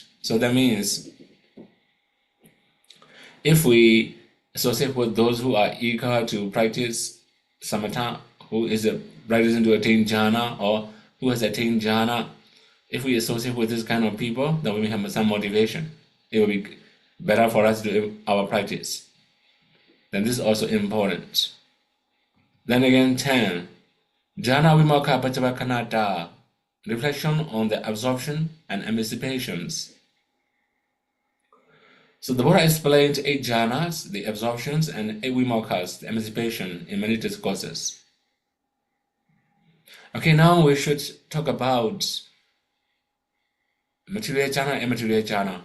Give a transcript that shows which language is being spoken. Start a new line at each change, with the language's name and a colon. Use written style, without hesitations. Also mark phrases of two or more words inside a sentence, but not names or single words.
English: So that means if we associate with those who are eager to practice samatha, who is practicing to attain jhana or who has attained jhana, if we associate with this kind of people, then we may have some motivation. It will be better for us to do our practice. Then this is also important. Then again, 10.
Pali: Jhana vimokkha paccavakanata,
English: reflection on the absorption and emancipations. So the Buddha explained 8 jhanas, the absorptions, and 8 vimokkhas, the emancipation, in many discourses. Okay, now we should talk about material jhana and immaterial jhana.